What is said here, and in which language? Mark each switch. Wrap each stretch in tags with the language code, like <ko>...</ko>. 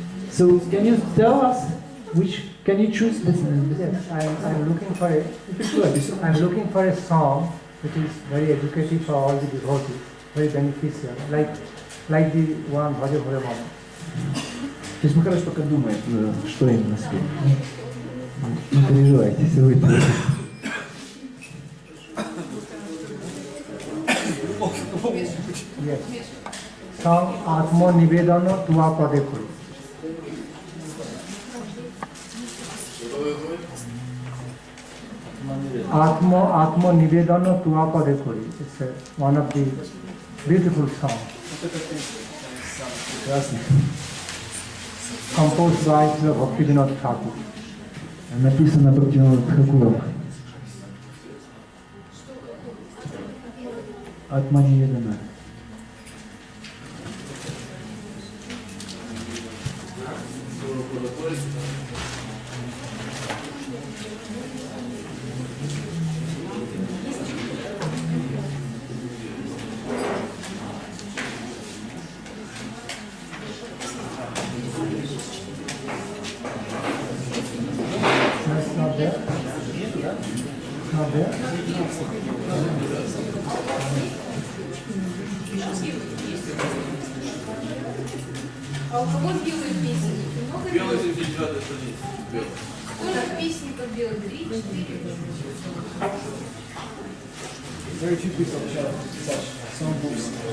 <en>So can you tell us which? Can you choose this? Yes, I'm looking for I'm looking for a song which is very educative for all the devotees, very beneficial, like the one Bhajahu Re Mana.</en> <ru>Сейчас Махарадж пока думает, что именно спеть. Не переживайте, все будет.</ru> <en>Yes. Song Atmo Nivedana Tua Pade Kuri. Atmo Nivedana Tua Pade Kuri. It's one of the beautiful songs. Composed by Srila Bhakti Nandan Thakur.</en> <ru>Написано Бхакти Nandan Thakurом. Атма Ниведана.</ru> <en>Not there?</en> <ru>у кого белые песни? Много Белый белых? сертификат страниц. Сколько песенников белых? 3, 4?</ru> <en>Very few people have such songbooks.</en>